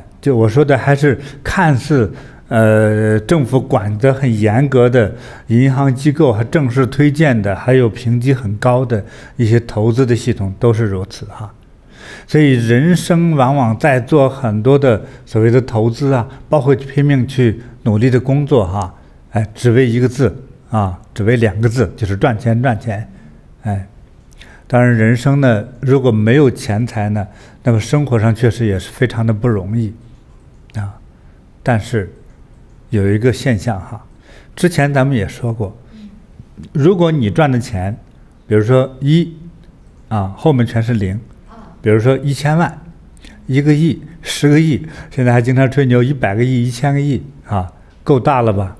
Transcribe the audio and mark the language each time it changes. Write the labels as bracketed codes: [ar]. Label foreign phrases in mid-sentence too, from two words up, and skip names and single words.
[zh] 就我說的還是看似政府管得很嚴格的銀行機構，還正式推薦的，還有評級很高的一些投資的系統都是如此所以人生往往在做很多的所謂的投資包括拼命去努力的工作只為一個字只為2個字，就是賺錢賺錢。當然人生呢，如果沒有錢財呢，那麼生活上確實也是非常的不容易但是有一個現象之前咱們也說過，如果你賺的錢，比如說1後面全是0，比如說1000萬、1個億、10個億，現在還經常吹牛100個億、1000個億夠大了吧？